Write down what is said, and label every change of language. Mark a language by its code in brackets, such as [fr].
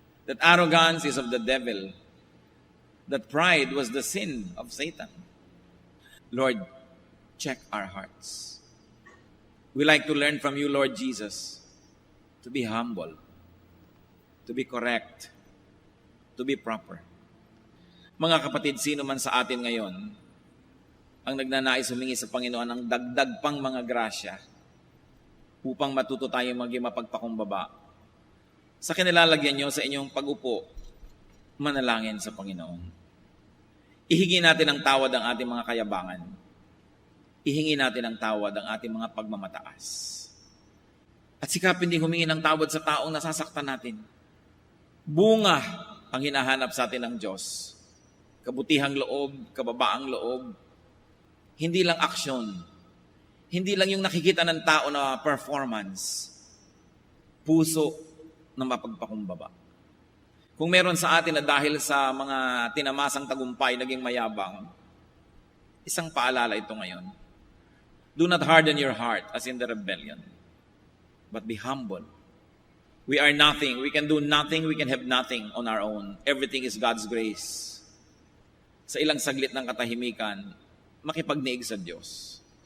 [en] That arrogance is of the devil. That pride was the sin of Satan. Lord, check our hearts. We like to learn from you, Lord Jesus, to be humble, to be correct, to be proper. [tl] Mga kapatid, sino man sa atin ngayon ang nagnanais humingi sa Panginoon ng dagdag pang mga grasya upang matuto tayo maging mapagpakumbaba, sa kinilalagyan nyo sa inyong pag-upo, manalangin sa Panginoon. Ihingi natin ang tawad ang ating mga kayabangan. Ihingi natin ang tawad ang ating mga pagmamataas. At sikapin din humingi ng tawad sa taong nasasaktan natin. Bunga ang hinahanap sa atin ng Diyos. Kabutihang loob, kababaang loob. Hindi lang aksyon. Hindi lang yung nakikita ng tao na performance. Puso na mapagpakumbaba. Kung meron sa atin na dahil sa mga tinamasang tagumpay naging mayabang, isang paalala ito ngayon. [en] Do not harden your heart as in the rebellion, but be humble. We are nothing. We can do nothing. We can have nothing on our own. Everything is God's grace. [tl] Sa ilang saglit ng katahimikan, makipagniig sa Diyos.